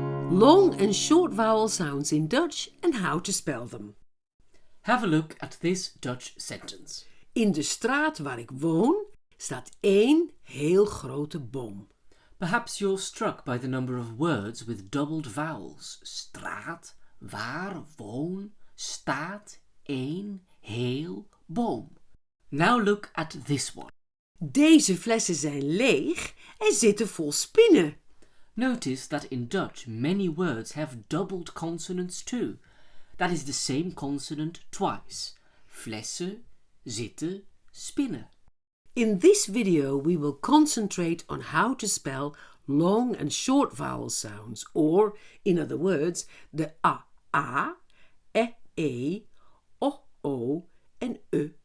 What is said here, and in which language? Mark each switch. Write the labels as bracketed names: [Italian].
[English] long and short vowel sounds in Dutch and how to spell them. Have a look at this Dutch sentence. [Dutch] In de straat waar ik woon staat één heel grote boom. [English] Perhaps you're struck by the number of words with doubled vowels. [Dutch] Straat, waar, woon, staat, één, heel, boom. [English] Now look at this one. [Dutch] Deze flessen zijn leeg en zitten vol spinnen. [English] Notice that in Dutch many words have doubled consonants too. That is the same consonant twice. [Dutch] Flessen, zitten, spinnen. [English] In this video we will concentrate on how to spell long and short vowel sounds, or, in other words, the a, e, o, and u.